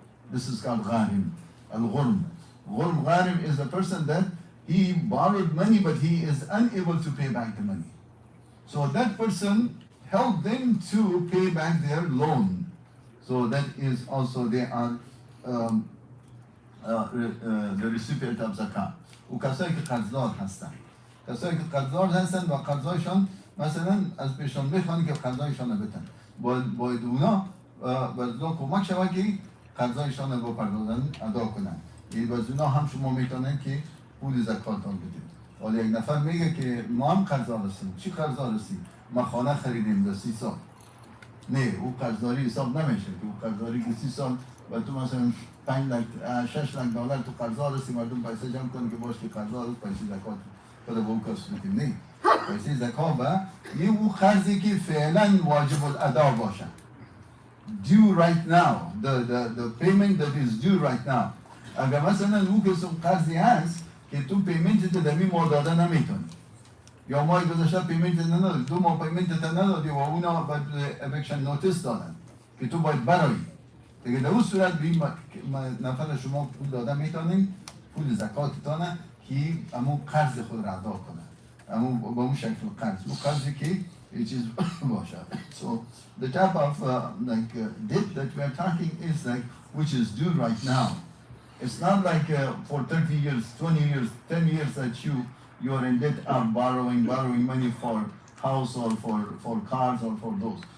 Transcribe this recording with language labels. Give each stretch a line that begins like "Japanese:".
English: This is called gharim. Al-ghurm. Gharim is the person that he borrowed money, but he is unable to pay back the money. So that person helped them to pay back their loan. So that is also they are the recipient of zakah.
Persian: و کسایی که قرضدار هستن. کسایی که قرضدار هستن و قرضایشان مثلا از پیشان بخوان که قرضایشان رو بدن. باید اونا باید کمک شود که قرضایشان رو بپردازن ادا کنن. باید اونا هم شما میتونن که پول زکاتان بدید. ولی یک نفر میگه که ما هم قرضدار هستیم. چی قرضدار هستیم؟ ما خانه خریدیم در 30 سال. نه، او قرضداری حساب نمیشه که او قرضداری که 30 سال و تو مثلا 6 لک دلار تو قرضدار هستی، مردم پیسه جمع کنن که باش که قرضدار هست پیسه زکات بده به اون کس میدیم. نه، پیسه زکات به یه او قرضی که فعلا واجب الادا باشه.
English: Due right now, the payment that is due right now.
Persian: اگر مثلا او کسون قرضی هست که تو پیمنت تو در این ماه داده نمیتونی، یا ماه گذشته پیمنت ندادی، 2 ماه پیمنت ندادی و اونا باید
English: eviction notice
Persian: دادن که تو باید برایی. دیگه در اون صورت به این نفر شما پول داده میتونین، پول زکاتتانه که همون قرض خود را ادا کنه، همون با اون شکل قرض، اون قرضی که یه چیز باشه.
English: So the type of debt that we are talking is like which is due right now. It's not like for 30 years, 20 years, 10 years that you are in debt of borrowing money for house or for cars or for those.